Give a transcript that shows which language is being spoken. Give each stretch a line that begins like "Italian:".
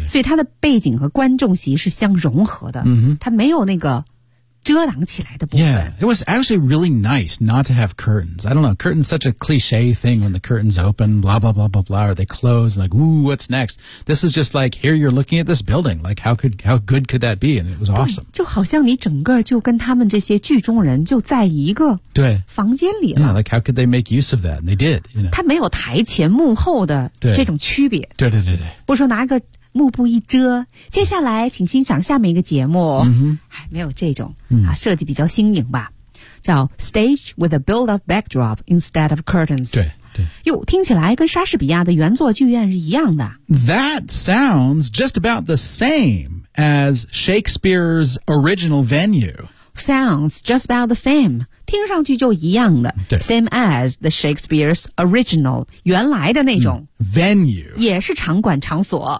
Chinese: 所以它的背景和观众席是相融合的、 mm-hmm. 它没有那个遮挡起来的部分
English: Yeah, it was actually really nice not to have curtains I don't know, curtains such a cliche thing when the curtains open, blah blah blah blah blah or they close, like, ooh, what's next? This is just like, here you're looking at this building like, how good could that be? And it was awesome
Chinese: 就好像你整个就跟他们这些剧中人就在一个房间里了
English: Yeah, like how could they make use of that? And they did, you know
Chinese: 它没有台前幕后的这种区别对, 对对对对不是说拿一个幕布一遮接下来请欣赏下面一个节目、 mm-hmm. 没有这种、 mm-hmm. 啊、设计比较新颖吧叫
English: Stage with a build-up backdrop instead of curtains
Chinese: 对对哟听起来跟莎士比亚的原作剧院是一样的
English: That sounds just about the same as Shakespeare's original venue Sounds just about the same
Chinese: 听上去就一样的
English: Same as the Shakespeare's original
Chinese: 原来的那种、
English: Venue
Chinese: 也是场馆场所